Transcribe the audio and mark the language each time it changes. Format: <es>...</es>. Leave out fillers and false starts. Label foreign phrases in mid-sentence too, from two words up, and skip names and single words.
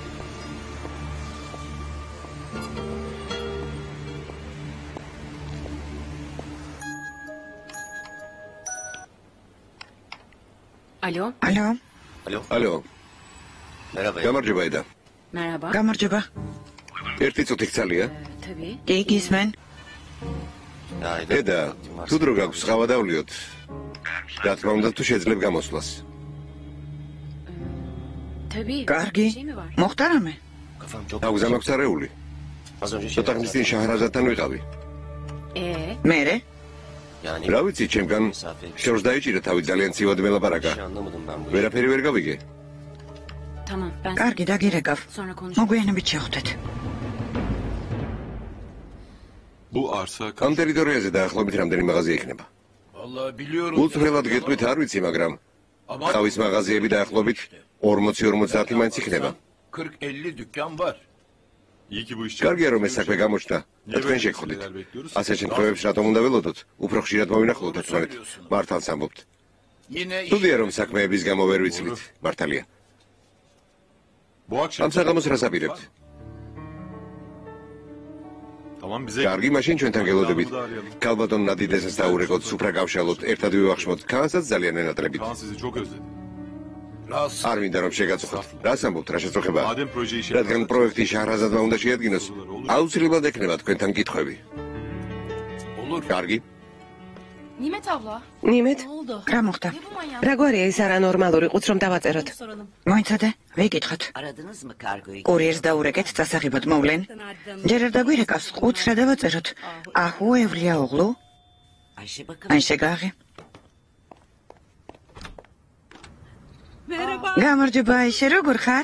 <tr>Alo.</tr> <ka>ალო, ალო. გამარჯობა ედა.</ka> <tr>Merhaba.</tr> <ka>გამარჯობა. ერთი წუთი გცალია.</ka> <tr>Tabii.</tr> <ka>კი, გისმენ? ედა, თუ დრო გაქვს ხავა დავლიოთ. რა თქმა უნდა, თუ შეძლებ გამოსვლას.</ka> <tr>Tabii.</tr> <ka>კარგი.</ka> <tr>Bir şey mi var?</tr> <ka>მოხდა რამე? აგზა მაქვს არეული. ცოტა ხნის წინ შაჰრაზადთან ვიყავი. მერე? რა ვიცი, ჩემგან შორს დაიჭირა თავი ძალიან ცივად მელაპარაკა. ვერაფერი ვერ გავიგე.</ka> <tr>Tamam. Ben</tr> <ka>კარგი, დაგირეკავ.</ka> <tr>sonra konuşuruz.</tr> <ka>მოგვიანებით შევხვდეთ.</ka> <tr>Bu arsa</tr> <ka>ამ ტერიტორიაზე დაახლოებით რამდენი მაღაზია იქნება?</ka> <tr>Vallahi biliyorum.</tr> <ka>უცხრელად გეტყვით არ ვიცი, მაგრამ თავის მაღაზიები დაახლოებით 40-50 მაინც იქნება.</ka> <tr>40-50 dükkan var. iyi ki bu iş</tr> <ka>კარგია რომ ეს საქმე გამოჩნდა და თქვენ შეგხვდით. ასეთ შემთხვევებში რატომ უნდა ველოდოთ? უფრო ხშირად მოვინახულოთ ერთმანეთ. მართალს ამბობთ.</ka> <tr>Yine</tr> <ka>სტუდია რომ საქმეების გამო ვერ ვიცლით, მართალია.</ka> <tr>Bu akşam</tr> <ka>ამ საღამოს რას აპირებთ?</ka> <tr>tamam bize</tr> <ka>კარგი, მაშინ ჩვენთან გელოდებით. ქალბატონ ნადიდესას დაურეკოთ, სუფრა გავშალოთ, ერთად ვივახშმოთ. ქანსაც ძალიან ენატრებით.</ka> <tr>Kaan sizi çok özledi.</tr> <ka>ras არ მინდა რომ შეგაწუხოთ. რას ამბობთ, რა შეწუხებაა?</ka> <tr>Madem proje işe</tr> <ka>რადგან პროექტი შაჰრაზადმა უნდა შეადგინოს, აუცილებლად ექნება თქვენთან კითხვები.</ka> <tr>olur.</tr> <ka>კარგი?</ka> <tr>Nimet abla.</tr> <ka>ნიმეთ,</ka> <tr>Ne oldu?</tr> <ka>რა მოხდა?</ka> <tr>Ne bu manyak?</tr> <ka>რა გვარია ის არანორმალური ყუთს რომ დავაწეროთ?</ka> <tr>Soralım.</tr> <ka>მოიცადე? ვიკითხოთ. კურიერს დაურეკეთ, წასაღებად მოვლენ. ჯერ არ დაგვირეკავს, ყუთს რა დავაწეროთ? აჰუ, ევლია ოღლუ. აიშეგაღი. გამარჯობა, აიშე, როგორ ხარ?</ka>